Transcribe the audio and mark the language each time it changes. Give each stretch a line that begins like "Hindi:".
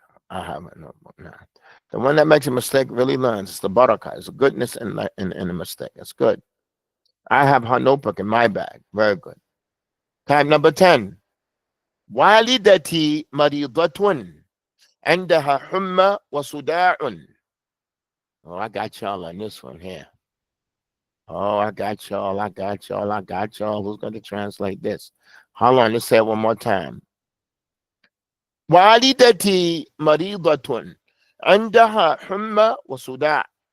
English: I have a notebook now. The one that makes a mistake really learns. It's the barakah. It's the goodness in a mistake. It's good. I have her notebook in my bag. Very good. Time number 10.
Arabic: والدتي مريضة عندها حمى وصداع.
English: Oh, I got y'all on this one here. Oh, I got y'all. I got y'all. I got y'all. Who's going to translate this? Hold on. Let's say it one more time.
Arabic: والدتي مريضة عندها حمى وصداع.